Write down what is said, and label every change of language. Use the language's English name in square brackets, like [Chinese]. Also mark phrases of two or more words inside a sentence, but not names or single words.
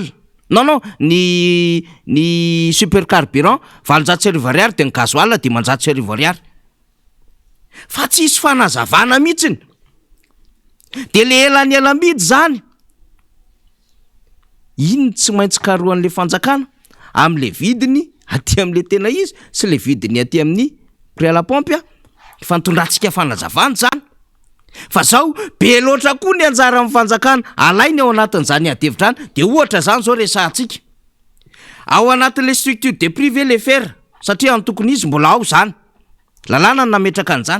[Malagasy] Non, ny super carburant 400 ariary de ny gasoil 500 ariary. Fa tsy isy fanazavana mihitsiny. De le elany elam-bidy zany, iny tsy maintsy karoan'le fanjakana am'le vidiny aty am'le tena izy sy le vidiny aty amin'ny [French] prix à la pompe [Malagasy] fantondratsika fanazavana zany. Fa zao be loatra koa ny anjara amin'ny fanjakana alainy ao anatin'izany adevitrany. De ohatra zany zao resahantsika ao anatin'le [French] structure de privé [Malagasy] le fer, satria ny tokony izy mbola ao zany, lalàna ny nametraka an'izany.